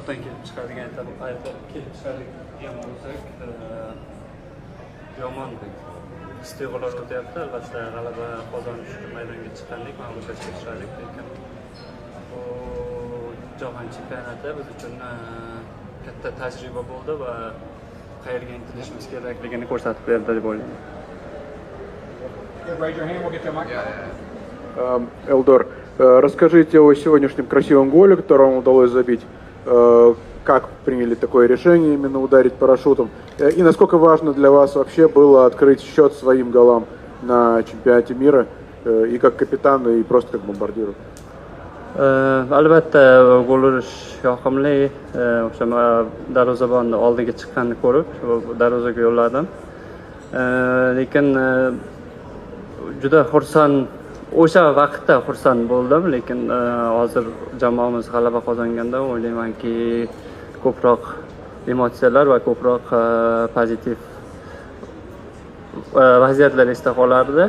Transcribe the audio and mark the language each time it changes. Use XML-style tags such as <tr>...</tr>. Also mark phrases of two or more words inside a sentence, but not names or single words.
<uz>ayiqdan kelib chiqadigan ayiqdan kelib chiqadigan bo'lsak, yomon istiqbollar o'tyapti. Albatta g'alaba qozonish uchun maydonga chiqqandik, mag'lubiyatga uchradik, lekin bu jahon chempionati biz uchun katta tajriba bo'ldi va qayerga intilishimiz kerakligini ko'rsatib berdi deb o'ylayman.</uz> <ru>Элдор, расскажите о сегодняшнем красивом голе, который вам удалось забить. Как приняли такое решение именно ударить парашютом? И насколько важно для вас вообще было открыть счет своим голам на чемпионате мира и как капитан, и просто как бомбардиру?</ru> <uz>Albatta gol urish yoqimli. O'sha darvozabonni oldiga chiqqanini ko'rib, darvozaga yo'lladim. Lekin juda xursand, o'sha vaqtda xursand bo'ldim, lekin hozir jamoamiz g'alaba qozonganda o'ylaymanki ko'proq emotsiyalar va ko'proq pozitiv vaziyatlar esda qolardi.</uz>